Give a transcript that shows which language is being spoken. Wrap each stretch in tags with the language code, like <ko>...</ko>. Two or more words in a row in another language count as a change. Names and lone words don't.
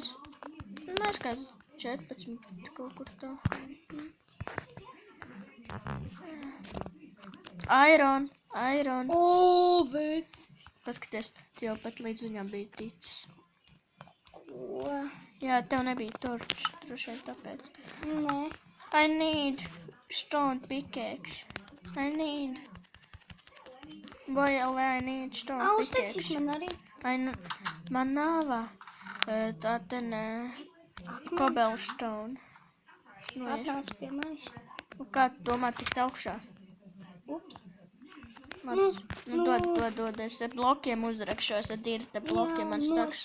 <lv>Mēs kā 14 kaut kur tā. Iron. O, vecs! Paskaties, tu jau pat līdz viņam bija ticis. Ko? Jā, tev nebija torčs, droši vien tāpēc. Nē.</lv> <en>I need stone pickaxe. I need stone</en> <lv>Uztaisīs pickaxe. man arī. Man nav tā ten cobblestone. Atnāc pie manis. Kā tu domā tikt augšā? Ups. Dod, es ar blokiem uzrakšos, ar dirta blokiem man staks.</lv>